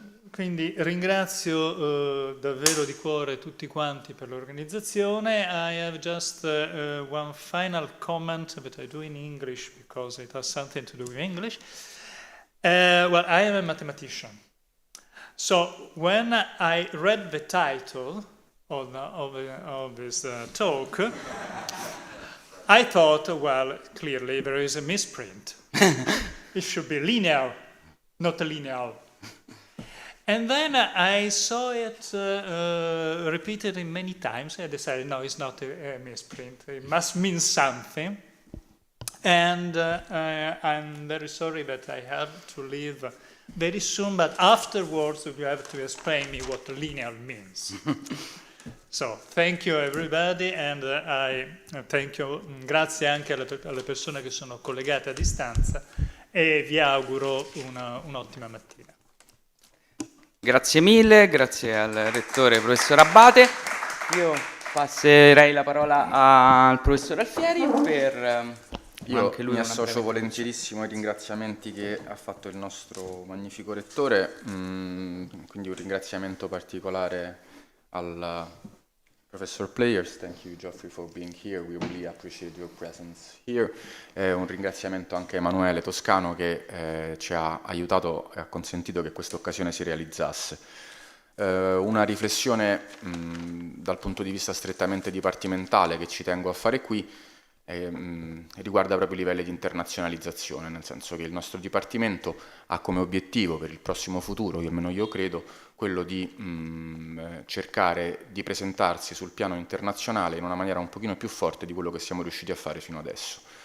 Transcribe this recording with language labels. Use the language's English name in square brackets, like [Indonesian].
[Italian] Quindi ringrazio davvero di cuore tutti quanti per l'organizzazione. [English] I have just one final comment, but I do in English because it has something to do with English. Well, I am a mathematician. So when I read the title of this talk, I thought, well, clearly there is a misprint. It should be linear, not lineal. And then I saw it repeated many times. I decided, no, it's not a misprint. It must mean something. And I'm very sorry that I have to leave very soon, but afterwards you have to explain me what lineal means. So, thank you everybody, and I thank you. [Italian] Grazie anche alle persone che sono collegate a distanza, e vi auguro un'ottima mattina. Grazie mille, grazie al rettore professor Abate. Io passerei la parola al professor Alfieri per... Io mi associo volentierissimo ai ringraziamenti che ha fatto il nostro magnifico rettore, quindi un ringraziamento particolare al professor Pleyers. [English] Thank you, Geoffrey, for being here. We really appreciate your presence here. [Italian] Un ringraziamento anche a Emanuele Toscano, che ci ha aiutato e ha consentito che questa occasione si realizzasse. Una riflessione dal punto di vista strettamente dipartimentale che ci tengo a fare qui riguarda proprio i livelli di internazionalizzazione, nel senso che il nostro Dipartimento ha come obiettivo per il prossimo futuro, almeno io credo, quello di cercare di presentarsi sul piano internazionale in una maniera un pochino più forte di quello che siamo riusciti a fare fino adesso.